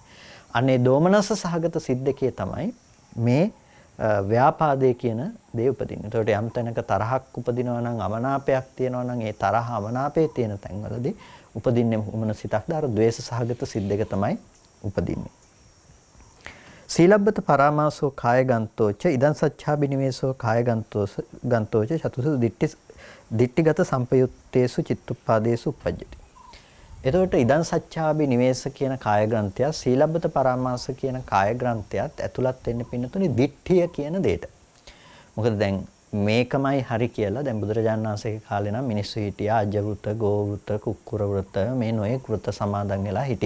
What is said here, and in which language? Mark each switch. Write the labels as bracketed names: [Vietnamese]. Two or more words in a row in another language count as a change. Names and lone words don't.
[Sinhala] අනේ දෝමනස්ස සහගත සිත් දෙකේ තමයි මේ ව්‍යාපාදයේ කියන දේ උපදින්නේ. ඒකට යම් තැනක තරහක් උපදිනවා නම් අමනාපයක් තියෙනවා නම් ඒ තරහ අමනාපයේ තියෙන තැන්වලදී උපදින්නේ මොන සිතක්ද? අර ද්වේෂ සහගත සිත් දෙක තමයි උපදින්නේ. [Pali] සීලබ්බත පරාමාසෝ කායගන්තෝච ඉදං සච්ඡාබිනිවේෂෝ කායගන්තෝච චතුසු දිට්ඨිගත සම්පයුත්තේසු චිත්තුප්පාදේසු උපජ්ජති. [Sinhala] එතකොට [Pali] ඉදං සච්ඡාබි නිවේස [Sinhala] කියන කාය ග්‍රන්ථය [Pali] සීලබ්බත පරාමාස [Sinhala] කියන කාය ග්‍රන්ථයත් ඇතුළත් වෙන්න පින්නතුනේ දිට්ඨිය කියන දෙයට. මොකද දැන් මේකමයි හරි කියලා දැන් බුදුරජාණන් වහන්සේගේ කාලේ නම් මිනිස්සු හිටියා අජ වෘත, ගෝ වෘත, කුක්කුර වෘත මේ නොයෙක් වෘත සමාදන් වෙලා හිටියා.